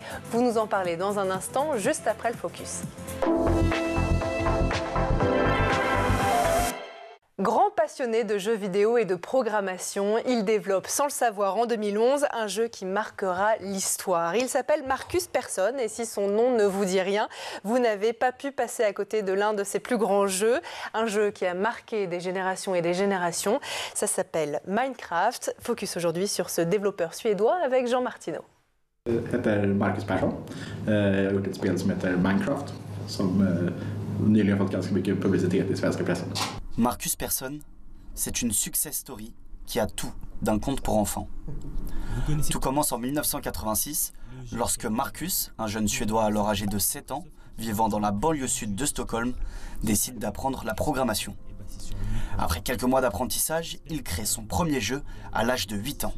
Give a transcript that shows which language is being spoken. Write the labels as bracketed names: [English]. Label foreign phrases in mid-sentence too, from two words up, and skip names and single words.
[French] Vous nous en parlez dans un instant, juste après le focus. Grand passionné de jeux vidéo et de programmation, il développe sans le savoir en 2011 un jeu qui marquera l'histoire. Il s'appelle Marcus Persson et si son nom ne vous dit rien, vous n'avez pas pu passer à côté de l'un de ses plus grands jeux. Un jeu qui a marqué des générations et des générations. Ça s'appelle Minecraft. Focus aujourd'hui sur ce développeur suédois avec Jean Martineau. [Swedish] Jag heter Marcus Persson. Jag har gjort ett spel som heter Minecraft som nyligen fått ganska mycket publicitet i svenska pressen. [French] Marcus Persson, c'est une [English] success story [French] qui a tout d'un conte pour enfants. Tout commence en 1986, lorsque Marcus, un jeune Suédois alors âgé de 7 ans, vivant dans la banlieue sud de Stockholm, décide d'apprendre la programmation. Après quelques mois d'apprentissage, il crée son premier jeu à l'âge de 8 ans.